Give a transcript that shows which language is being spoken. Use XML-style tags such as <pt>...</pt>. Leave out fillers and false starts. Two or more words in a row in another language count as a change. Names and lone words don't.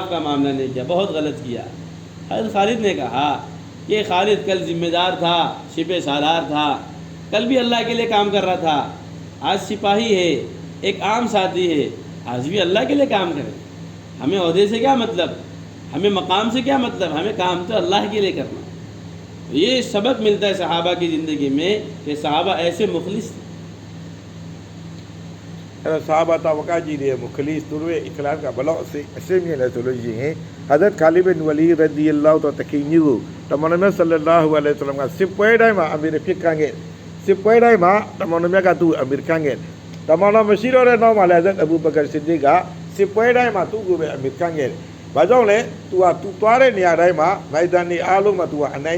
<hi>का मामला नहीं किया बहुत गलत किया हज़रत खालिद ने कहा ये खालिद कल ज़िम्मेदार था शिपे सालार था कल भी अल्लाह के लिए काम कर रहा था आज सिपाही है एक आम साथी है आज भी अल्लाह के लिए काम करें हमें ओहदे से क्या मतलब हमें मकाम से क्या मतलब हमें काम तो अल्लाह के लिए करना ये सबक मिलता है सहाबा की ज़िंदगी में कि सहाबा ऐसे मुखलिस थे</hi> <my>အဲ့တော့ဆာဘာတာဝကကြီးတွေမခလီစ်သူတို့ရဲ့အခလာကဘလောက်အစိမ့်မြင့်လဲဆိုလို့ရှိရင်ဟဇရတ်ခါလီဘင်ဝလီရဒီအလာဟ်တကီနီကိုတမန်တော်မြတ်ဆလလာဟူအလိုင်းဝါဆလမ်ကစစ်ပွဲတိုင်းမှာအမီရဖြစ်ခံခဲ့စစ်ပွဲတိုင်းမှာတမန်တော်မြတ်ကသူ့အမီရခံခဲ့တမန်တော်မရှိတော့တဲ့နောက်မှာလည်းဟဇရတ်အဘူဘကာဆစ်ဒီကစစ်ပွဲတိုင်းမှာသူ့ကိုပဲအမီရခံခဲ့တယ်။ဘာကြောင့်လဲသူကသူသွားတဲ့နေရာတိုင်းမှာမိုက်ဒန်နေအားလုံးမှာသူကအနိုင်</my>